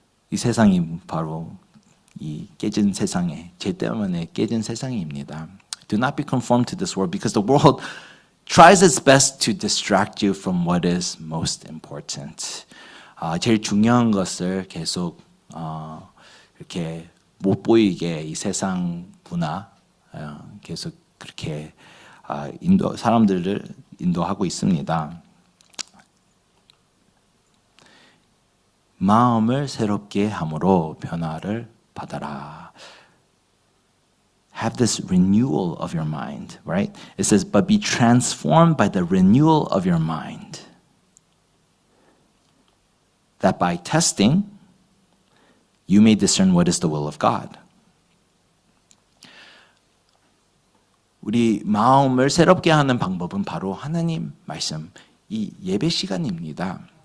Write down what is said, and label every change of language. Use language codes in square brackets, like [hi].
[ko] 이 세상이 바로 이 깨진 세상에, 죄 때문에 깨진 세상입니다. [en] Do not be conformed to this world because the world tries its best to distract you from what is most important. [ko] 제일 중요한 것을 계속 이렇게 못 보이게 이 세상 문화 계속 그렇게 사람들을 인도하고 있습니다. 마음을 새롭게 함으로 변화를 받아라. [en] Have this renewal of your mind, right? It says, but be transformed by the renewal of your mind. That by testing, you may discern what is the will of God. [ko] 우리 마음을 새롭게 하는 방법은 바로 하나님 말씀, 이 예배 시간입니다.